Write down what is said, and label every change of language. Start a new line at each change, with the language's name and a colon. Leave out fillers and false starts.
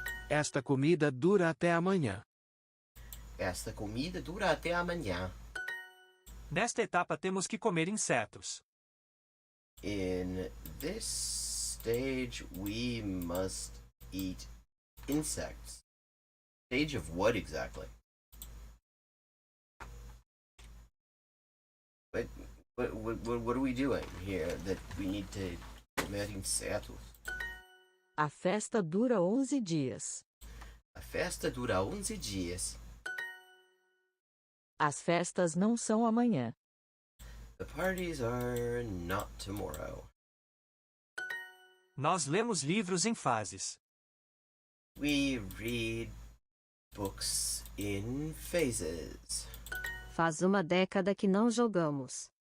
Portuguese: Esta comida dura até amanhã. Esta comida dura até amanhã. Nesta etapa temos que comer insetos.
English: In this stage, we must eat insects. Stage of what exactly? What are we doing here that we need to
Portuguese: comer insetos? A festa dura 11 dias. A festa dura 11 dias. As festas não são amanhã.
English: The parties are not tomorrow.
Portuguese: Nós lemos livros em fases.
English: We read books in phases.
Portuguese: Faz uma década que não jogamos.